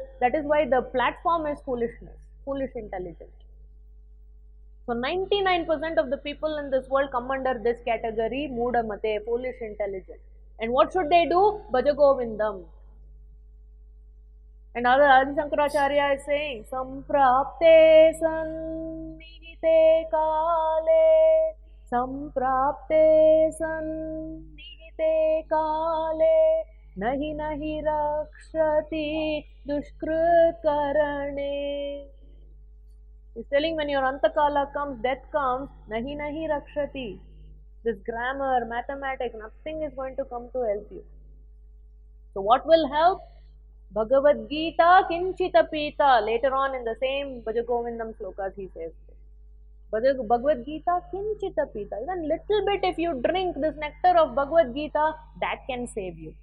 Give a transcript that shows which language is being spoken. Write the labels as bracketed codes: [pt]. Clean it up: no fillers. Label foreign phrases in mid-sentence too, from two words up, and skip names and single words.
[en] That is why the platform is foolishness, foolish intelligent. So 99% of the people in this world come under this category, [sa] Muda Mate, [en] foolish intelligent. And what should they do? Bhaja Govindam. And Adi Shankaracharya is saying, [sa] Samprapte sannihite kale, Samprapte sannihite kale, Nahi nahi rakshati dushkrit karane. [en] He's telling when your Antakala comes, death comes, [sa] Nahi nahi rakshati. [en] This grammar, mathematics, nothing is going to come to help you. So what will help? [sa] Bhagavad Gita Kinchita Pita. [en] Later on in the same Bhajagovindam slokas he says this. [sa] Bhagavad Gita Kinchita Pita. [en] Even little bit if you drink this nectar of Bhagavad Gita, that can save you.